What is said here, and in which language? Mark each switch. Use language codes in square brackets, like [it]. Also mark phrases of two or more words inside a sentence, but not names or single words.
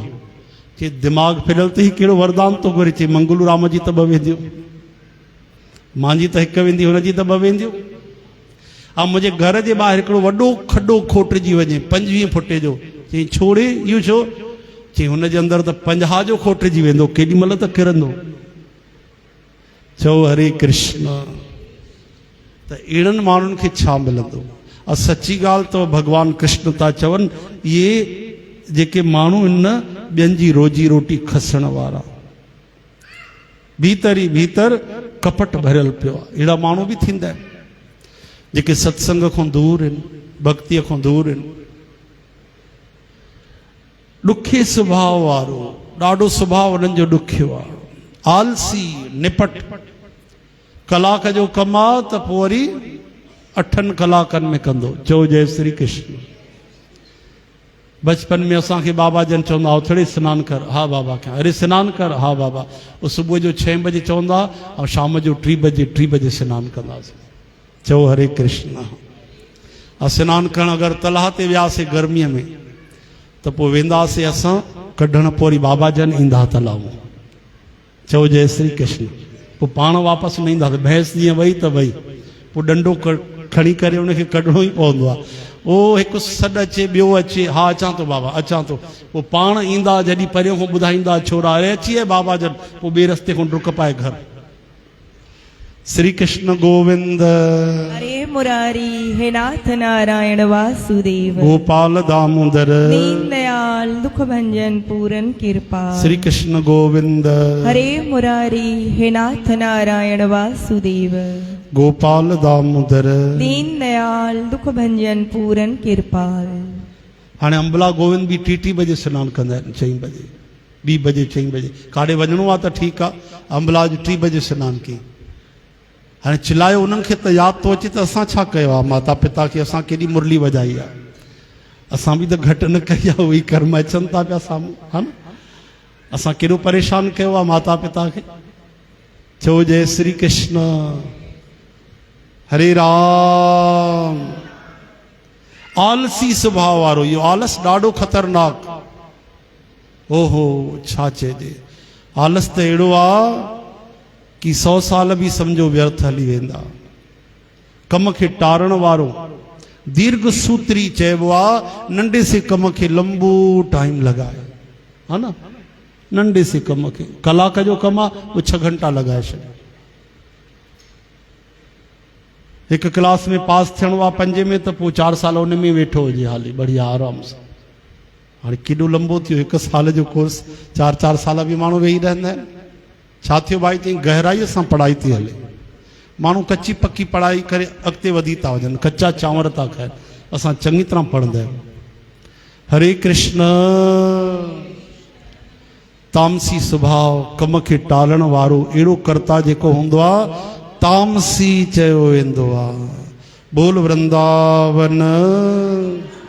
[sd] चई दिमाग़ फिरियल त ही कहिड़ो वरदान तो घुरे? चई मंगलू राम जी त 2 वेंदियूं, मुंहिंजी त 1 वेंदी, हुनजी त 2 वेंदियूं। ऐं मुंहिंजे घर जे ॿाहिरि हिकिड़ो वॾो खॾो खोटिजी वञे 25 फुटे जो। चई छोड़े इहो छो? चई हुनजे अंदरि त 50 जो खोटिजी वेंदो, केॾी महिल त किरंदो। चओ हरे कृष्ण। त अहिड़नि माण्हुनि खे छा मिलंदो? सची ॻाल्हि त भगवान कृष्ण था चवनि, इहे जेके माण्हू आहिनि न, ॿियनि जी रोजी रोटी खसण वारा, भीतर ई भीतर कपट भरियल पियो आहे। अहिड़ा माण्हू बि थींदा आहिनि जेके सत्संग खां दूर आहिनि, भक्तीअ खां दूर आहिनि। ॾुखे सुभाउ वारो, ॾाढो सुभाउ उन्हनि जो ॾुखियो आहे। आलसी, निपट, कलाक जो कमु आहे त पोइ वरी 8 कलाकनि में कंदो। चओ जय श्री कृष्ण। बचपन में असांखे बाबा जन चवंदा उथड़े सनानु कर। हा बाबा क्या। अरे सनानु कर। हा बाबा। वो सुबुह जो 6 बजे चवंदा और शाम जो 3 बजे सनानु कंदासीं। चओ हरे कृष्ण। सनानु करणु अगरि तलाह ते वियासीं गर्मीअ में त पोइ वेंदासीं असां कढण, पोइ वरी बाबा जन ईंदा तलाउ। चओ जय श्री कृष्ण। पोइ पाण वापसि न ईंदासीं। भैंस जीअं वई त वई, पोइ डंडो खणी करे उनखे कढणो ई पवंदो आहे। ओ हिकु सॾु अचे, ॿियो अचे, हा अचां थो बाबा अचां थो। पोइ पाण ईंदा, जॾहिं परियों खां ॿुधाईंदा छोरा अरे अची विया बाबा जन, पोइ ॿिए रस्ते खां डुक पाए घर। श्री कृष्ण गोविंद। हरे मुरारी हे नाथ नारायण वासुदेव। गोपाल दामोदर। [hi] दीन दयाल दुख भंजन पूरन कृपा। [sd] श्री कृष्ण गोविंद। हरे मुरारी हे नाथ नारायण वासुदेव। गोपाल दामोदर। [hi] दीन दयाल दुख भंजन पूरन कृपाल। [sd] हाणे अंबला गोविंद भी 3 बजे सनानु कंदा आहिनि। 6 बजे 2 बजे 6 बजे काॾे वञिणो आहे त ठीकु आहे, अंबला जो 3 बजे सनानु कई। हाणे चिल्लायो उन्हनि खे त यादि थो अचे त असां छा कयो आहे माता पिता खे, असां केॾी मुरली वॼाई आहे। असां बि त घटि न कई आहे, उहे कर्म अचनि था पिया साम्हूं, हा न। असां केॾो परेशान कयो आहे माता पिता खे। चओ जय श्री कृष्ण। हरे राम। आलसी स्वभाव वारो इहो आलस ॾाढो ख़तरनाक। ओहो छा चइजे। आलस त अहिड़ो आहे कि 100 साल भी समझो व्यर्थ हली वेंदा। कम खे टारण वारो दीर्घ सूत्री चइबो आहे। नंढे से कम खे लंबो टाइम लॻाए, हा न। नंढे से कम खे कलाक जो कम आहे वो 6 घंटा लॻाए छॾे। हिकु क्लास में पास थियणो आहे 5 में त पोइ 4 साल उन में वेठो हुजे हाली बढ़िया आराम सां। हाणे केॾो लंबो थियो 1 साल जो कोर्स, 4 साल भी माण्हू वेही रहंदा आहिनि। छा थियो भाई, चई गहराईअ सां पढ़ाई थी हले। माण्हू कच्ची पक्की पढ़ाई करे अॻिते वधी था वञनि, कच्चा चांवर था खाइनि। असां चङी तरह पढ़ंदा आहियूं। हरे कृष्ण। तामसी स्वभाव, कम खे टालण वारो अहिड़ो कर्ता जेको हूंदो आहे तामसी चयो वेंदो आहे। बोल वृंदावन।